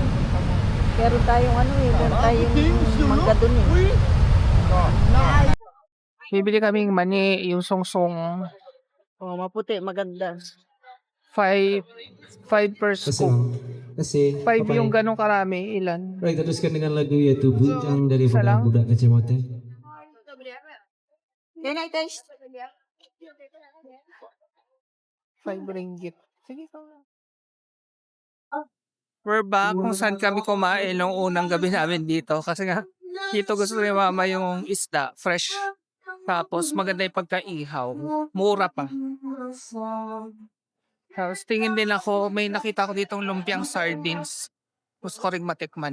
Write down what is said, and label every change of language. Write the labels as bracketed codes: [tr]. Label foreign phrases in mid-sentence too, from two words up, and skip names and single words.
[tl] Meron tayong ano eh, meron tayong mangga dun eh. Bibili kaming mani, yung song-song. Oh, maputi, maganda. [en] 5 per [tl] Kasi [en] scoop. [tl] ma'am, kasi 5 yung ganong karami. Ilan? [ms] Right, teruskan dengan lagu yaitu Bujang dari [tl] Isa lang? [ms] Budak Kacamata. [en] Can I taste? [ms] 5 ringgit. [tl] Sige ka lang. [en] We're back [tl] kung saan kami kumain nung unang gabi namin dito. Kasi nga, dito gusto ni mama yung isda, fresh. Tapos maganda yung pagkaihaw. Mura pa. Tapos tingin din ako, may nakita ko ditong lumpiang sardines. Gusto ko rin matikman.